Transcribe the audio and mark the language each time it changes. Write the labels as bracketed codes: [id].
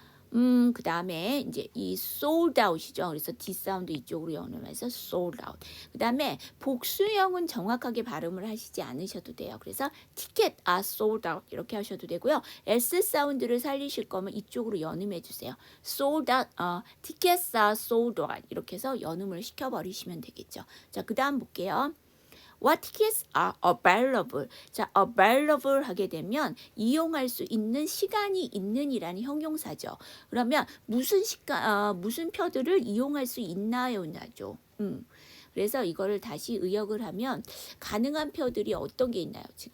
[ko] 그 다음에 이제 이 sold out이죠. 그래서 D 사운드 이쪽으로 연음해서 sold out. 그 다음에 복수형은 정확하게 발음을 하시지 않으셔도 돼요. 그래서 [en] ticket are sold out [ko] 이렇게 하셔도 되고요. S 사운드를 살리실 거면 이쪽으로 연음해 주세요. [en] sold out, tickets are sold out [ko] 이렇게 해서 연음을 시켜버리시면 되겠죠. 자, 그 다음 볼게요. [en] What tickets are available? [ko] 자, available 하게 되면 이용할 수 있는 시간이 있는이라는 형용사죠. 그러면 무슨 표들을 이용할 수 있나요? 나죠. 그래서 이거를 다시 의역을 하면 가능한 표들이 어떤 게 있나요?